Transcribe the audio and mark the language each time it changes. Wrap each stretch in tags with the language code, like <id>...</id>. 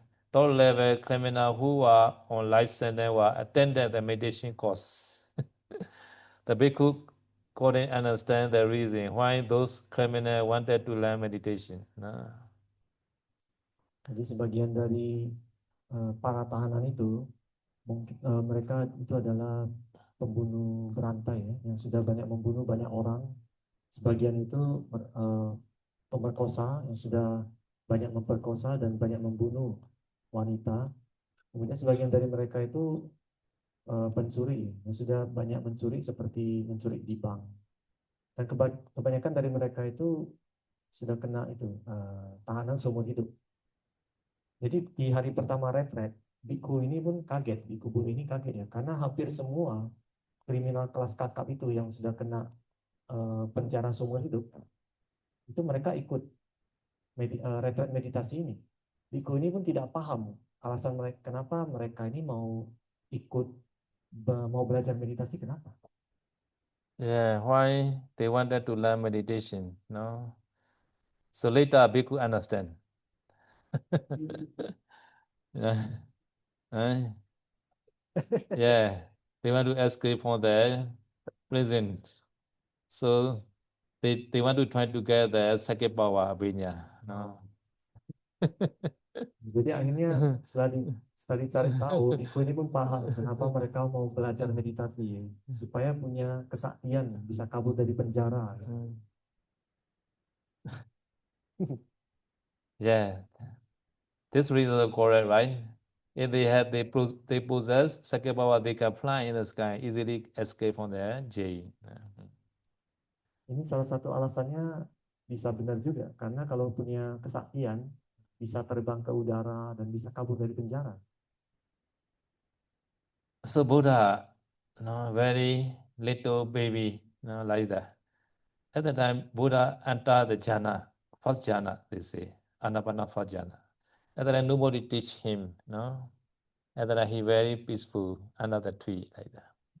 <en>Third level criminal who are on life sentence were attended the meditation course. The bhikkhu couldn't understand the reason why those criminals wanted to learn meditation. No?</en> <id>Jadi sebagian dari para tahanan itu mungkin mereka itu adalah pembunuh berantai ya, yang sudah banyak membunuh banyak orang. Sebagian itu pemerkosa yang sudah banyak memperkosa dan banyak membunuh wanita. Kemudian sebagian dari mereka itu pencuri yang sudah banyak mencuri seperti mencuri di bank. Dan kebanyakan dari mereka itu sudah kena itu tahanan seumur hidup. Jadi di hari pertama retret, biku ini pun kaget, biku Bun ini kaget ya, karena hampir semua kriminal kelas kakap itu yang sudah kena penjara seumur hidup, itu mereka ikut retret meditasi ini. Biku ini pun tidak paham alasan mereka kenapa mereka ini mau ikut mau belajar meditasi kenapa.</id> <en>Yeah, why they wanted to learn meditation, no? So later bhikkhu understand. Yeah. Yeah, they want to escape from the prison. So they want to try to get the second power abhinya. No?</en> <id>Jadi akhirnya setelah dicari tahu, Biku ini pun paham kenapa mereka mau belajar meditasi supaya punya kesaktian bisa kabur dari penjara.</id> <en>Yeah, this reason is correct, right? If they possess second power, they can fly in the sky, easily escape from the jail.</en> <id>Ini salah satu alasannya bisa benar juga, karena kalau punya kesaktian bisa terbang ke udara dan bisa kabur dari penjara.</id> <en>So Buddha, no, very little baby, no, like that. At the time, Buddha entered the jhana, first jhana, they say, Anapana first jhana. At the time, nobody teach him, no. At the time, he very peaceful under the tree, like that.</en>